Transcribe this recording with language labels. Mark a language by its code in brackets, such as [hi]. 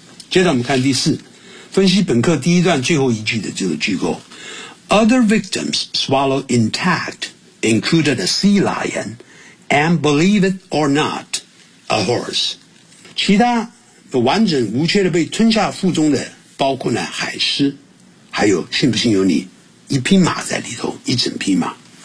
[zh] 接着我们看第四，分析本课第一段最后一句的这个句构。 [en] Other victims swallow intact, included a sea lion, and believe it or not, a horse. [zh] 其他完整无缺的被吞下腹中的包括了海狮，还有信不信由你，一匹马在里头，一整匹马。